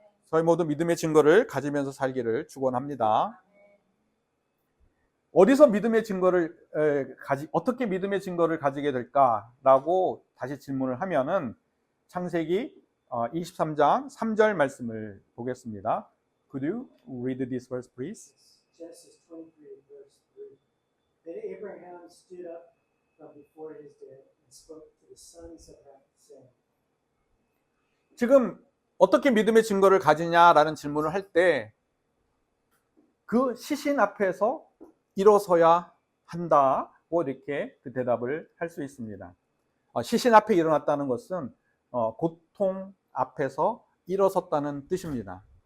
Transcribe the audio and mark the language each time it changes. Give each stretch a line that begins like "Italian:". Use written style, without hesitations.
Korean: 저희 모두 믿음의 증거를 가지면서 살기를 축원합니다. 어디서 믿음의 증거를 어떻게 믿음의 증거를 가지게 될까라고 다시 질문을 하면은 창세기 23장 3절 말씀을 보겠습니다.
English: Could you read this verse, please? Genesis 23, verse 3. Then Abraham stood up from before his dead and spoke to the sons of Heth, saying.
Korean: 지금 어떻게 믿음의 증거를 가지냐라는 질문을 할 때 그 시신 앞에서 일어서야 한다고 이렇게 그 대답을 할 수 있습니다. 시신 앞에 일어났다는 것은 고통 앞에서 일어섰다는 뜻입니다.